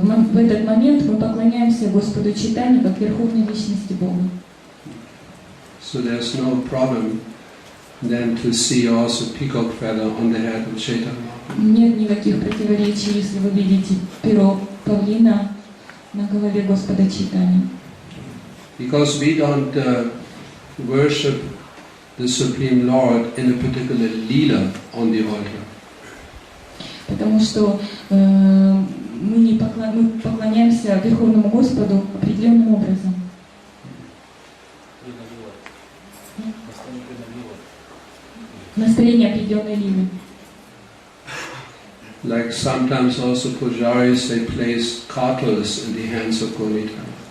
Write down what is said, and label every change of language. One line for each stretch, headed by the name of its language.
Russian: В этот момент мы поклоняемся Господу Чайтанье как верховной личности Бога.
English: So there's no problem then to see also peacock feather on the head of Chaitanya Mahaprabhu.
Russian: Нет никаких противоречий, если вы видите перо павлина на голове Господа Чайтаньи.
English: Because we don't worship the Supreme Lord in a particular lila on the altar.
Russian: Потому что мы поклоняемся Верховному Господу определенным образом. Настроение определенной лилы.
English: Like sometimes also pujaris, they place cartels in the hands of Gonita.